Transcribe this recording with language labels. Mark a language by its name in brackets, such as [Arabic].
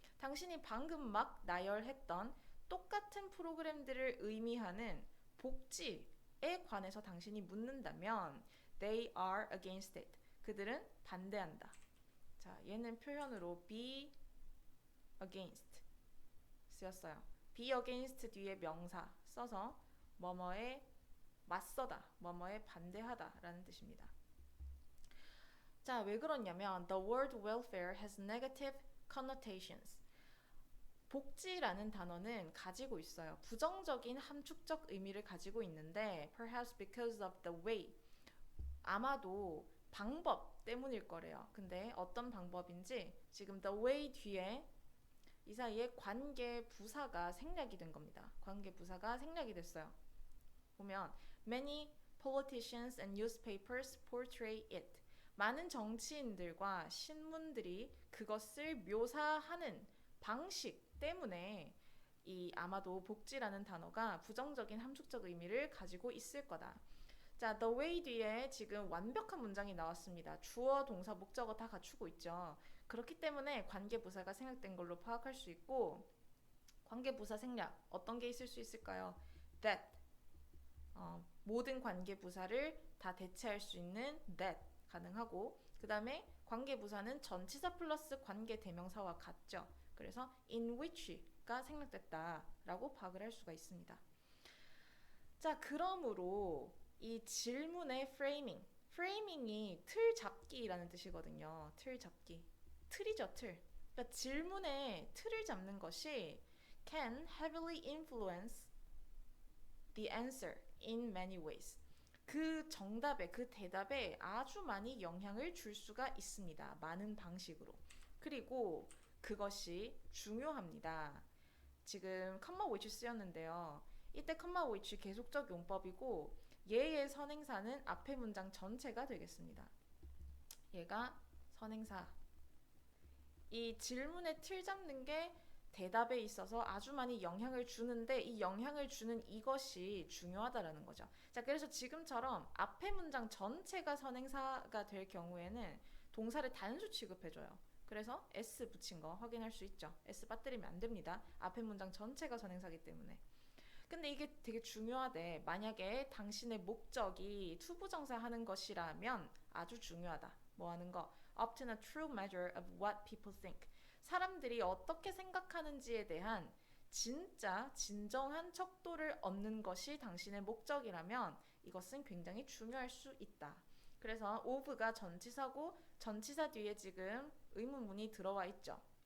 [Korean] 당신이 방금 막 나열했던 똑같은 프로그램들을 의미하는 복지에 관해서 당신이 묻는다면 [English] they are against it. [Korean] 그들은 반대한다. 자, 얘는 표현으로 be against 쓰였어요. be against 뒤에 명사 써서 뭐뭐에 맞서다, 뭐뭐에 반대하다 라는 뜻입니다. 자, 왜 그러냐면 [English] the word welfare has negative connotations. [Korean] 복지라는 단어는 가지고 있어요. 부정적인 함축적 의미를 가지고 있는데 [English] perhaps because of the way, [Korean] 아마도 방법 때문일 거래요. 근데 어떤 방법인지 지금 the way 뒤에 이 사이에 관계 부사가 생략이 된 겁니다. 관계 부사가 생략이 됐어요. 보면 [English] many politicians and newspapers portray it. [Korean] 많은 정치인들과 신문들이 그것을 묘사하는 방식 때문에 이 아마도 복지라는 단어가 부정적인 함축적 의미를 가지고 있을 거다. 자, the way 뒤에 지금 완벽한 문장이 나왔습니다. 주어, 동사, 목적어 다 갖추고 있죠. 그렇기 때문에 관계부사가 생략된 걸로 파악할 수 있고, 관계부사 생략 어떤 게 있을 수 있을까요? that, 모든 관계부사를 다 대체할 수 있는 that 가능하고, 그 다음에 관계부사는 전치사 플러스 관계대명사와 같죠. 그래서 in which가 생략됐다라고 파악을 할 수가 있습니다. 자, 그러므로 이 질문의 프레이밍이 틀 잡기라는 뜻이거든요. 틀 잡기. 틀이죠, 틀. 그러니까 질문의 틀을 잡는 것이 [English] can heavily influence the answer in many ways. [Korean] 그 정답에, 그 대답에 아주 많이 영향을 줄 수가 있습니다. 많은 방식으로. 그리고 그것이 중요합니다. 지금 comma which 쓰였는데요. 이때 comma which 계속적 용법이고 얘의 선행사는 앞의 문장 전체가 되겠습니다. 얘가 선행사. 이 질문의 틀 잡는 게 대답에 있어서 아주 많이 영향을 주는데 이 영향을 주는 이것이 중요하다라는 거죠. 자, 그래서 지금처럼 앞의 문장 전체가 선행사가 될 경우에는 동사를 단수 취급해줘요. 그래서 S 붙인 거 확인할 수 있죠. S 빠뜨리면 안 됩니다. 앞의 문장 전체가 선행사기 때문에. 근데 이게 되게 중요하대. 만약에 당신의 목적이 투부정사 하는 것이라면 아주 중요하다. 뭐 하는 거? [English] Obtain a true measure of what people think. [Korean] 사람들이 어떻게 생각하는지에 대한 진짜 진정한 척도를 얻는 것이 당신의 목적이라면 이것은 굉장히 중요할 수 있다. 그래서 of가 전치사고 전치사 뒤에 지금 의문문이 들어와 있죠.